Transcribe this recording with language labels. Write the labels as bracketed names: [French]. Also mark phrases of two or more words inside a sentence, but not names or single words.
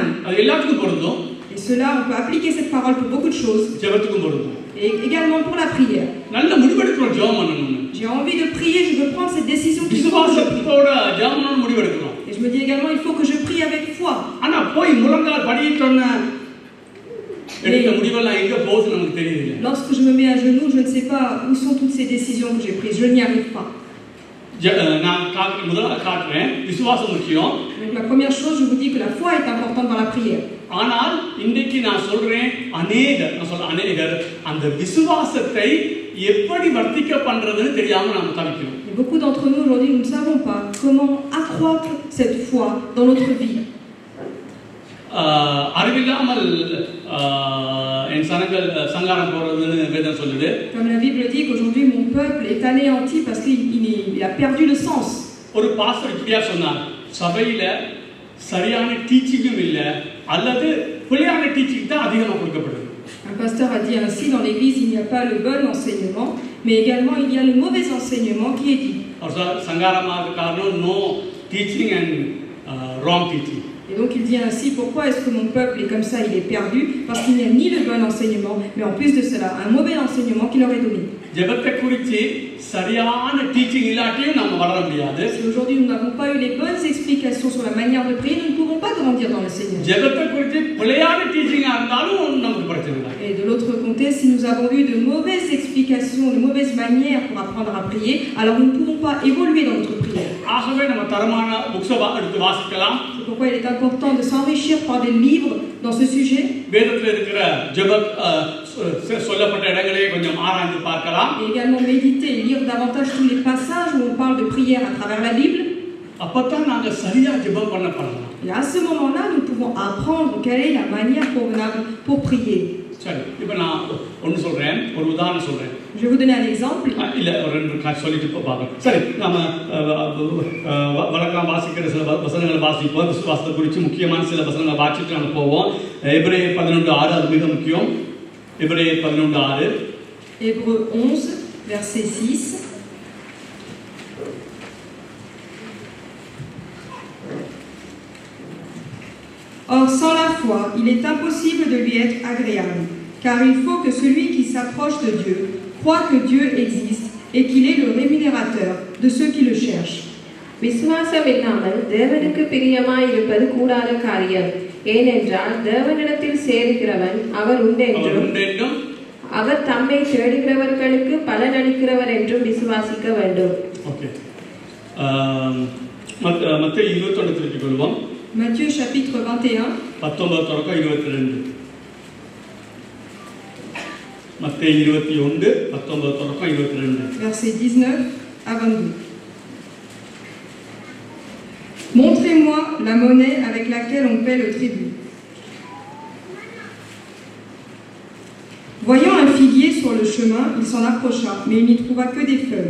[Tamil] அது எல்லாத்துக்கும் பொருந்தும். [French] Et cela, on peut appliquer cette parole pour beaucoup de choses. [Tamil] ஜெபத்துக்கும் பொருந்தும். [French] Et également pour la prière. [Tamil] நல்ல முடிவெடுக்கிறோம் ஜெபம் பண்ணணும். [French] J'ai envie de prier, je veux prendre cette décision qui [Tamil] விசுவாசத்தோட ஜெபம் பண்ணணும் முடிவெடுக்கிறோம். [French] Et je me dis également, il faut que je prie avec foi. [Tamil] ஆனா போய் முழங்கால் படியிட்டோன்னா எடுத்த முடிவெல்லாம் எங்க போகுது நமக்கு தெரியல. [French] Lorsque je me mets à genoux, je ne sais pas où sont toutes ces décisions que j'ai prises. Je n'y arrive pas. [Tamil] நான் முதல்ல காட்டுறேன், விசுவாசம் முக்கியம். [French] Donc la première chose, je vous dis que la foi est importante dans la prière. [Tamil] ஆனால் இன்றைக்கு நான் சொல்றேன், அநேகர் அந்த விசுவாசத்தை எப்படி வர்த்திக்க பண்றதுன்னு தெரியாம நாம தவிக்கிறோம். [French] Et beaucoup d'entre nous aujourd'hui, nous ne savons pas comment accroître cette foi dans notre vie. [Tamil] அறிவில்லாமல் என் சனங்கள் சங்காரம் போறதுன்னு வேதம் சொல்லுது. [French] Comme la Bible dit qu'aujourd'hui mon peuple est anéanti parce qu'il a perdu le sens. [Tamil] ஒரு பாஸ்டர் இப்படியா சொன்னார், சபையில சரியான டீச்சிங்கும் இல்ல அல்லது பிழையான டீச்சிங் தான் அதிகமா கொடுக்கப்படுது. [French] Un pasteur a dit ainsi, dans l'église il n'y a pas le bon enseignement, mais également il y a le mauvais enseignement qui est dit. [Tamil] அவர் சங்காரமாக காரணம் [English] no teaching and wrong teaching. [French] Et donc il dit ainsi, pourquoi est-ce que mon peuple est comme ça, il est perdu? Parce qu'il n'y a ni le bon enseignement, mais en plus de cela, un mauvais enseignement qui leur est donné. [Tamil] ஜெபத்தை குறித்து சரியான டீச்சிங் இல்லாட்டியும் நாம வளர முடியாது. [French] Si aujourd'hui nous n'avons pas eu les bonnes explications sur la manière de prier, nous ne pourrons pas grandir dans le Seigneur. [Tamil] ஜெபத்தை குறித்து பிழையான டீச்சிங்கா இருந்தாலும் நமக்கு பிரச்சனை இல்லை. [French] Et de l'autre côté, si nous avons eu de mauvaises explications, de mauvaises manières pour apprendre à prier, alors nous ne pourrons pas évoluer dans notre prière. [Tamil] ஆகவே நம்ம தரமான புக்ஸை எடுத்து வாசிக்கலாம். [French] C'est pourquoi il est important de s'enrichir par des livres dans ce sujet. [Tamil] வேதத்தில் இருக்கிற ஜெப சொல்லப்பட்ட இடங்களை கொஞ்சம் ஆராய்ந்து பார்க்கலாம். [French] Et également méditer et lire davantage tous les passages où on parle de prière à travers la Bible. [Tamil] அப்பதான் நாங்க சரியா ஜெபம் பண்ண பழகலாம். [French] Et à ce moment-là, nous pouvons apprendre quelle est la manière convenable pour prier. [Tamil] சரி, இப்போ நான் ஒன்று சொல்றேன், ஒரு உதாரணம் சொல்றேன். [French] Je vais vous donner un exemple. [Tamil] இல்ல ஒரு ரெண்டு சொல்லிட்டு பார்க்கலாம். சரி, நாம வழக்கம் வாசிக்கிற சில வசனங்களை வாசிப்போம். விசுவாசத்தை குறித்து முக்கியமான சில வசனங்களை வாசிட்டு நம்ம போவோம். எபிரேயர் 11:6 அது மிக முக்கியம். எபிரேயர் 11:6. [French] Hébreux 11, verset 6. Or, sans la foi, il est impossible de lui être agréable, car il faut que celui qui s'approche de Dieu croit que Dieu existe et qu'il est le rémunérateur de ceux qui le cherchent. [Tamil] விசுவாசம் இல்லாமல் தேவனுக்கு பிரியமாய் இருப்பது கூடாத காரியம். ஏனென்றால் தேவனிடத்தில் சேருகிறவன் அவர் உண்டென்றும் அவர் தம்மை தேடுகிறவர்களுக்கு பலனளிக்கிறவர் என்றும் விசுவாசிக்க வேண்டும். ஓகே, மத்தேயு 21 திருப்பிக் கொள்வோம். [French] Matthieu chapitre 21. [Tamil] 19 தொடக்கம் 22. மத்தேயு 21 19 தொடக்கம் 22. [French] Versets 19 à 22. Montrez-moi la monnaie avec laquelle on paie le tribut. Voyant un figuier sur le chemin, il s'en approcha, mais il n'y trouva que des feuilles.